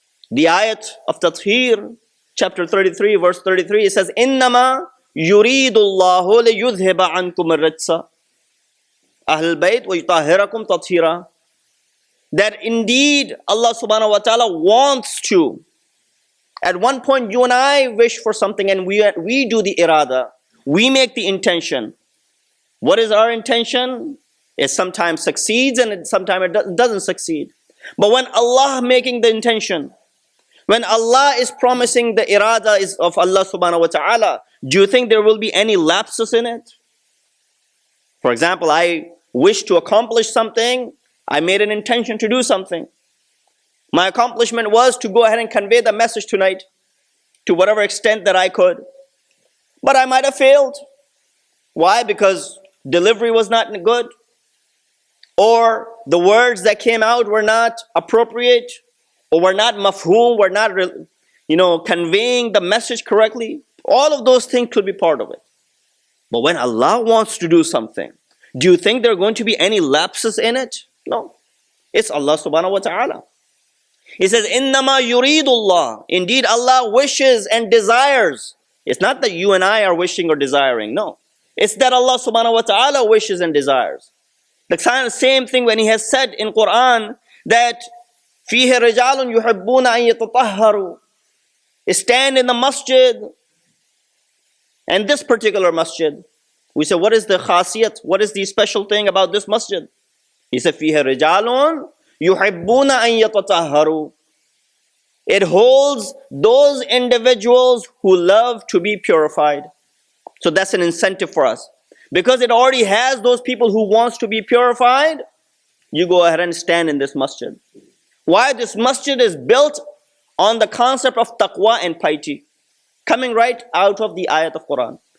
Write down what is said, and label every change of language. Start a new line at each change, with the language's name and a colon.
English: The ayat of Tathir, chapter 33, verse 33, it says,
Arabic: إِنَّمَا يُرِيدُ اللَّهُ لِيُذْهِبَ عَنْكُمُ الرِّجْسَ أَهْلَ الْبَيْتِ وَيُطَهِّرَكُمْ تَطْهِيرًا.
English: That indeed Allah subhanahu wa ta'ala wants to. At one point you and I wish for something and we do the irada. We make the intention. What is our intention? It sometimes succeeds and sometimes it doesn't succeed. But when Allah making the intention, when Allah is promising the irada is of Allah subhanahu wa ta'ala, do you think there will be any lapses in it? For example, I wish to accomplish something. I made an intention to do something. My accomplishment was to go ahead and convey the message tonight to whatever extent that I could. But I might have failed. Why? Because delivery was not good, or the words that came out were not appropriate, or were not mafhoom, were not conveying the message correctly. All of those things could be part of it. But when Allah wants to do something, do you think there are going to be any lapses in it? No. It's Allah subhanahu wa ta'ala. He says,
Arabic: إِنَّمَا يُرِيدُ اللَّهِ.
English: Indeed, Allah wishes and desires. It's not that you and I are wishing or desiring. No. It's that Allah subhanahu wa ta'ala wishes and desires. The same thing when He has said in Quran that
Arabic: فِيهِ رِجَالٌ يُحِبُّونَ أَن يَتَطَهَّرُوا.
English: Stand in the masjid. And this particular masjid, we say, what is the khasiyat? What is the special thing about this masjid? He said,
Arabic: فِيهِ رِجَالٌ يُحِبُّونَ أَن يَتَطَهَّرُوا.
English: It holds those individuals who love to be purified. So that's an incentive for us. Because it already has those people who wants to be purified, you go ahead and stand in this masjid. Why? This masjid is built on the concept of taqwa and piety, coming right out of the ayat of Quran.